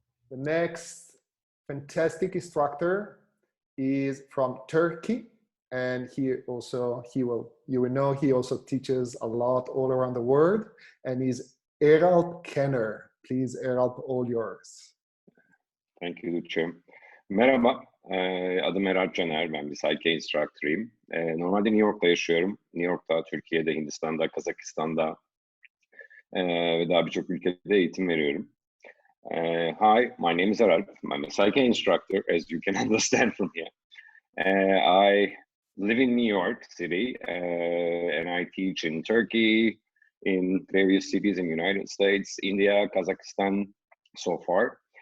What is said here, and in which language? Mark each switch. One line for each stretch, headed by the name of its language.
English: The next fantastic instructor is from Turkey. And you will know he also teaches a lot all around the world, and he's Eralp Kenner. Please, Eralp, all yours. Thank you, Lucia.
Turkish: Merhaba, adım Eralp Caner. Ben bir PSYCH-K instructor'ıyım. Normalde New York'ta yaşıyorum. New York'ta, Türkiye'de, Hindistan'da, Kazakistan'da ve daha birçok ülkede eğitim veriyorum.
English: Hi, my name is Eralp. I'm a PSYCH-K instructor, as you can understand from here. I live in New York City, and I teach in Turkey, in various cities in the United States, India, Kazakhstan, so far.